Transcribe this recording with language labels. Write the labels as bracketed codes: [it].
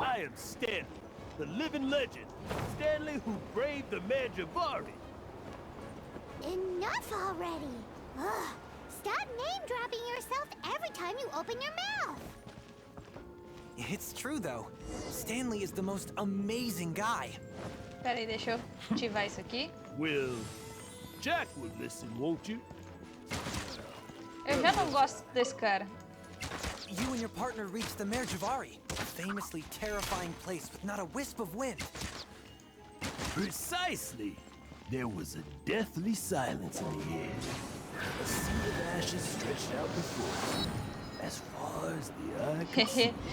[en] I am Stanley, the living legend. Stanley who braved the Mare Javari. Enough already. Ugh. Stop name-dropping yourself every time you open your mouth. It's true, though. Stanley is the most amazing guy. [pt] Peraí, deixa eu ativar isso aqui. [en] Well, Jack will listen, won't you? [pt] Eu já não gosto desse cara. [en] You and your partner reached the Mare Javari, a famously terrifying place with not a wisp of wind. Precisely. There was a deathly silence in the air. A sea of ashes stretched out before us, as far as the eye could see.